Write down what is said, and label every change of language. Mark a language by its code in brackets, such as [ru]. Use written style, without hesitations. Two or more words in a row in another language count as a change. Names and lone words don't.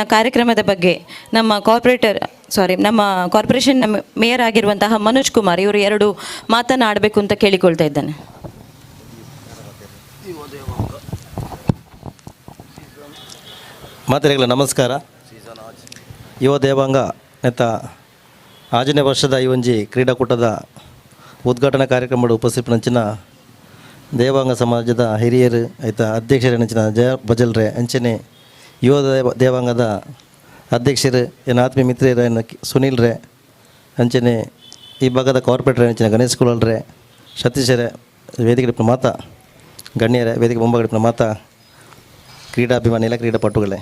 [kn] ಕಾರ್ಯಕ್ರಮದ ಬಗ್ಗೆ ನಮ್ಮ ಕಾರ್ಪೊರೇಷನ್ ಮೇಯರ್ ಆಗಿರುವಂತಹ ಮನೋಜ್ ಕುಮಾರ್ ಇವರು 2 ಮಾತನಾಡಬೇಕು ಅಂತ ಕೇಳಿಕೊಳ್ತಾ ಇದ್ದೇನೆ. [tcy] ಮಾತರಿಗಳ ನಮಸ್ಕಾರ. ಯುವ ದೇವಾಂಗ ನೆತ್ತ 6ನೇ ವರ್ಷದ ಈ ಒಂಜಿ ಕ್ರೀಡಾಕೂಟದ ಉದ್ಘಾಟನಾ ಕಾರ್ಯಕ್ರಮದ ಉಪಸ್ಥಿತಿನಂಚಿನ ದೇವಾಂಗ ಸಮಾಜದ ಹಿರಿಯರು ಐತ ಅಧ್ಯಕ್ಷರಂಚಿನ ಜಯ ಬಜಲ್ರೆ ಅಂಚನೆ ಯುವ ದೇವಾಂಗದ ಅಧ್ಯಕ್ಷರು ಏನು ಆತ್ಮೀಯ ಮಿತ್ರರ ಸುನೀಲ್ ರೇ ಅಂಚನೆ ಈ ಭಾಗದ ಕಾರ್ಪೊರೇಟರ್ ಅಂಚಿನ ಗಣೇಶ್ ಕುಳಲ್ರೆ ಸತೀಶರೇ ವೇದಿಕೆ ಮಾತಾ ಗಣ್ಯರೇ ವೇದಿಕೆ ಮುಂಭಾಗಡಿನ ಮಾತಾ ಕ್ರೀಡಾಭಿಮಾನಿ ಎಲ್ಲ ಕ್ರೀಡಾಪಟುಗಳೇ